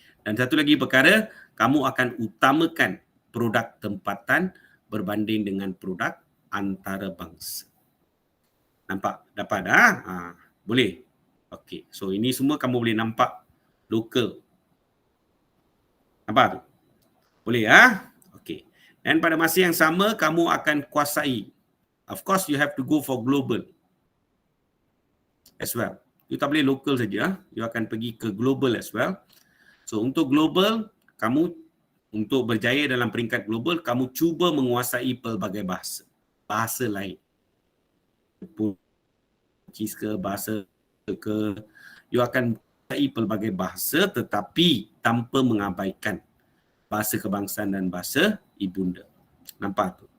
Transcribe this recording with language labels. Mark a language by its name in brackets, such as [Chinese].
[Malay] Dan satu lagi perkara, kamu akan utamakan produk tempatan berbanding dengan produk antarabangsa. Nampak? Dapat? Boleh? Okey. So ini semua kamu boleh nampak lokal. Nampak tu? Boleh? Okey. Dan pada masa yang sama, kamu akan kuasai. [English] Of course, you have to go for global as well. [Malay] You tak boleh local saja. You akan pergi ke global [English] as well. [Malay] So untuk global, kamu untuk berjaya dalam peringkat global, kamu cuba menguasai pelbagai bahasa. Bahasa lain. Portugis ke, bahasa ke, you akan menguasai pelbagai bahasa tetapi tanpa mengabaikan bahasa kebangsaan dan bahasa ibunda. Nampak tu?